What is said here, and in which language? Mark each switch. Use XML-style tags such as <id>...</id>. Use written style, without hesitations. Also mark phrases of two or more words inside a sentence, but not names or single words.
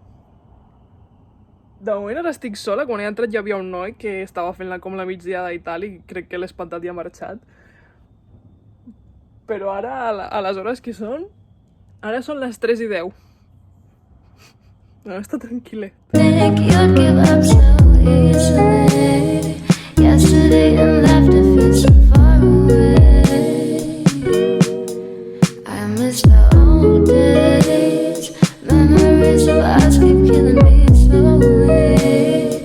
<ca>De moment ara estic sola, quan he entrat ja havia un noi que estava fent com la migdiada i tal, i crec que l'he espantat i ha marxat. Però ara, a les hores que són, ara són les 3:10. No, està tranquil·let.</ca> <en>Think you'd give up so easily. Yesterday and left it feels so far away. I miss the old days. Memories of us keep killing me slowly.</en>